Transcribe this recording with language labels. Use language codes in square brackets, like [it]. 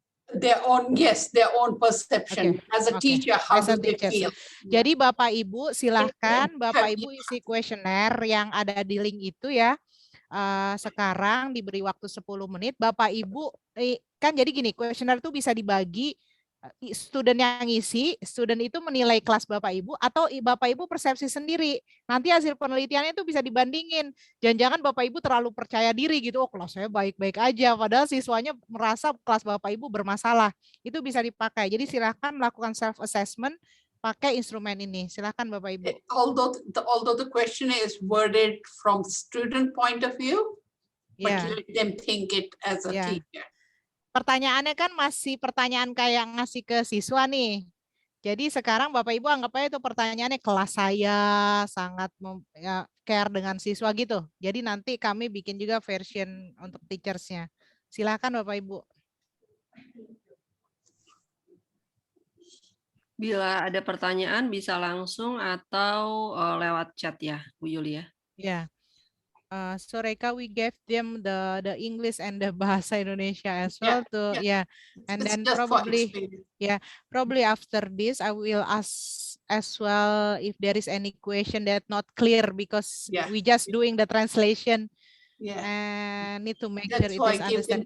[en] Their own, yes, their own perception. Okay. As a teacher, how As a do they teacher. feel? [id] Jadi Bapak Ibu silahkan Bapak Ibu isi kuesioner yang ada di link itu ya. Sekarang diberi waktu 10 menit. Bapak Ibu kan jadi gini, kuesioner itu bisa dibagi student yang ngisi, student itu menilai kelas Bapak Ibu atau Bapak Ibu persepsi sendiri. Nanti hasil penelitiannya itu bisa dibandingin. Jangan-jangan Bapak Ibu terlalu percaya diri gitu, oh kelas saya baik-baik aja, padahal siswanya merasa kelas Bapak Ibu bermasalah. Itu bisa dipakai. Jadi silahkan melakukan self assessment pakai instrumen ini. Silahkan Bapak Ibu. [en] Although the questionnaire is worded from student point of view, but let them think it as a teacher. [id] Pertanyaannya kan masih pertanyaan kayak ngasih ke siswa nih. Jadi sekarang Bapak Ibu anggap aja itu pertanyaannya kelas saya sangat care dengan siswa gitu. Jadi nanti kami bikin juga version untuk teachers-nya. Silakan Bapak Ibu. Bila ada pertanyaan bisa langsung atau lewat chat ya, Bu Juli ya. Ya. [en] So Rekha, we gave them the English and the bahasa Indonesia as well and it's then probably after this I will ask as well if there is any question that not clear because we just doing the translation and need to make sure it is understand.